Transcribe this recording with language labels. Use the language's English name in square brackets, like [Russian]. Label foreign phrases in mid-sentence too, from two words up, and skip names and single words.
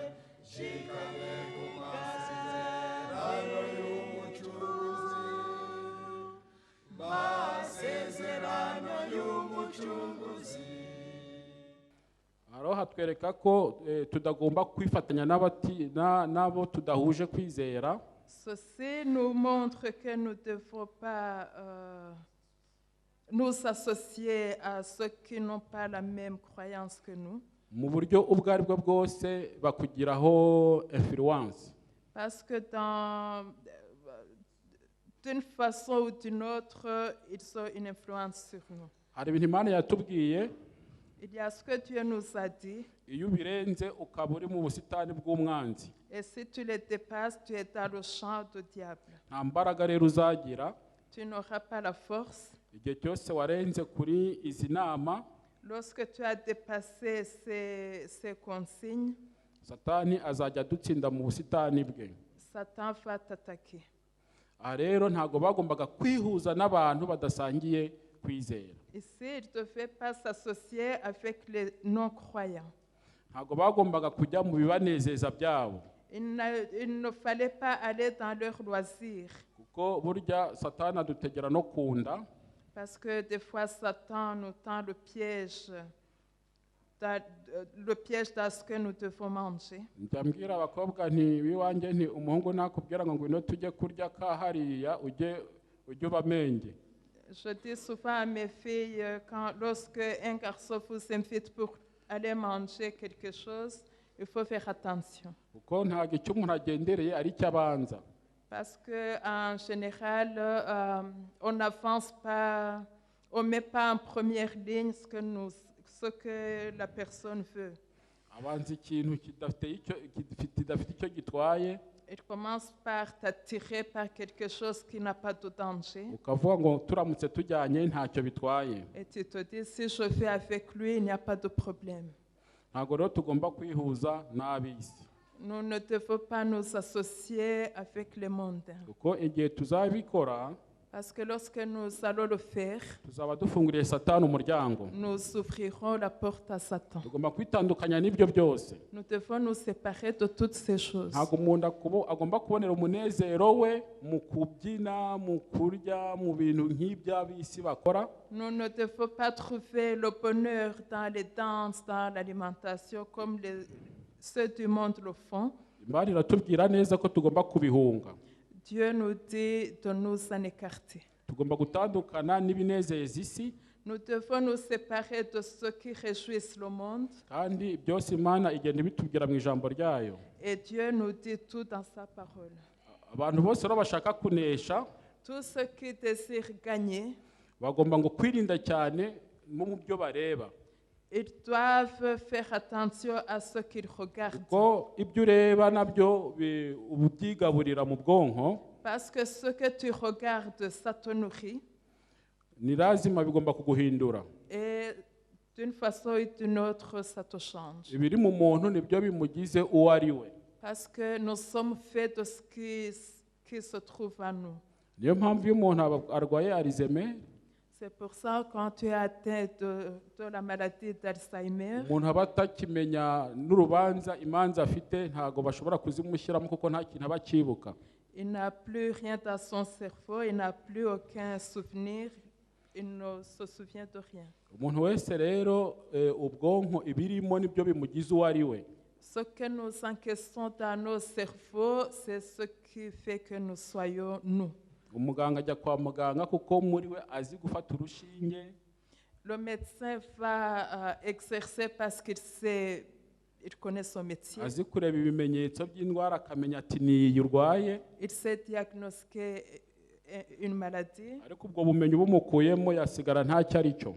[Kinyarwanda] Nshikamye ku masezerano y'umucunguzi, masezerano y'umucunguzi. Haro hatwereka ko tudagomba kwifatanya n'abo tudahuje kwizera. [French] Ceci nous montre que nous ne devons pas nous associer à ceux qui n'ont pas la même croyance que nous. [Kinyarwanda] Mu buryo ubwo ari bwo bwose bakugiraho influence. [French] Parce que d'une façon ou d'une autre, ils ont une influence sur nous. [Kinyarwanda] hari ibintu Imana yatubwiye [French] Il y a ce que Dieu nous a dit, [Kinyarwanda] iyo ubirenze ukaba uri mu busitani bw'umwanzi [French] et si tu les dépasses, tu es dans le champ du diable. [Kinyarwanda] nta mbaraga rero uzagira [French] Tu n'auras pas la force. [Kinyarwanda] igihe cyose warenze kuri izi nama. [French] Lorsque tu as dépassé ces consignes, [Kinyarwanda] Satani azajya adutsinda mu busitani bwe. [French] Satan va t'attaquer. [Kinyarwanda] Aha rero ntabwo bagombaga kwihuza n'abantu badasangiye kwizera. [French] Ici, il ne devait pas s'associer avec les non-croyants. [Kinyarwanda] Ntabwo bagombaga kujya mu bibanezeza byabo. [French] Il ne fallait pas aller dans leurs loisirs. [Kinyarwanda] Kuko burya Satani adutegera no kunda. [French] Parce que des fois, Satan nous tend le piège dans ce que nous devons manger. [Kinyarwanda] Njya mbwira abakobwa nti biwanjye nti umuhungu nakubwira ngo ngwino tujye kurya ka hariya ujye ubamenge. [French] Je dis souvent à mes filles, lorsque un garçon vous invite pour aller manger quelque chose, il faut faire attention. [Kinyarwanda] Kuko ntabwo icyo umuntu agendereye ari cyo abanza. [French] Parce qu'en général, on n'avance pas, on ne met pas en première ligne ce que la personne veut. [Kinyarwanda] Abanza ikintu kidafite icyo gitwaye. [French] Il commence par t'attirer par quelque chose qui n'a pas de danger. [Kinyarwanda] Ukavuga ngo turamutse tujyanye ntacyo bitwaye. [French] Et tu te dis, si je vais avec lui, il n'y a pas de problème. [Kinyarwanda] Ntabwo rero tugomba kwihuza n'ab'isi. [French] Nous ne devons pas nous associer avec les mondains. [Kinyarwanda] Kuko igihe tuzabikora, [French] Parce que lorsque nous allons le faire, [Kinyarwanda] tuzaba dufunguriye Satani umuryango. [French] nous ouvrirons la porte à Satan. [Kinyarwanda] Tugomba kwitandukanya n'ibyo byose. [French] Nous devons nous séparer de toutes ces choses. [Kinyarwanda] Ntabwo umuntu agomba kubonera umunezero we mu kubyina, mu kurya, mu bintu nk'iby'ab'isi bakora. [French] Nous ne devons pas trouver le bonheur dans les danses, dans l'alimentation, comme ceux du monde le font. [Kinyarwanda] Imana iratubwira neza ko tugomba kubihunga. [French] Dieu nous dit de nous en écarter. [Kinyarwanda] Tugomba gutandukana n'ibinezeza isi. [French] Nous devons nous séparer de ceux qui réjouissent le monde. [Kinyarwanda] Kandi byose Imana igenda ibitubwira mu ijambo ryayo. [French] Et Dieu nous dit tout dans sa parole. [Kinyarwanda] Abantu bose rero bashaka kunesha, [French] Tous ceux qui désirent gagner, [Kinyarwanda] bagomba ngo kwirinda cyane mu byo bareba. [French] ils doivent faire attention à ce qu'ils regardent. [Kinyarwanda] Kuko ibyo ureba nabyo ubyigaburira mu bwonko. [French] Parce que ce que tu regardes, ça te nourrit. [Kinyarwanda] Ni lazima bigomba kuguhindura. [French] Et d'une façon ou d'une autre, ça te change. [Kinyarwanda] Ibiri mu muntu nibyo bimugize uwo ari we. [French] Parce que nous sommes faits de ce qui se trouve en nous. [Kinyarwanda] Niyo mpamvu iyo umuntu arwaye Alzheimer, [French] C'est pour ça que quand tu es atteint de la maladie d'Alzheimer, [Kinyarwanda] umuntu aba atakimenya n'urubanza imanza afite ntago bashobora kuzimushyiramo kuko nta kintu aba akibuka. [French] il n'a plus rien dans son cerveau, il n'a plus aucun souvenir, il ne se souvient de rien. [Kinyarwanda] Umuntu wese rero ubwonko ibirimo nibyo bimugize uwo ari we. [French] Ce que nous encaissons dans nos cerveaux, c'est ce qui fait que nous soyons nous. [Kinyarwanda] Umuganga ajya kwa muganga kuko muri we azi gufata urushinge. [French] Le médecin va exercer parce il connaît son métier. [Kinyarwanda] Azi kureba ibimenyetso by'indwara akamenya ati niyi urwaye. [French] Il sait diagnostiquer une maladie. [Kinyarwanda] Ariko ubwo bumenyi bumukuyemo yasigara ntacyo ari cyo.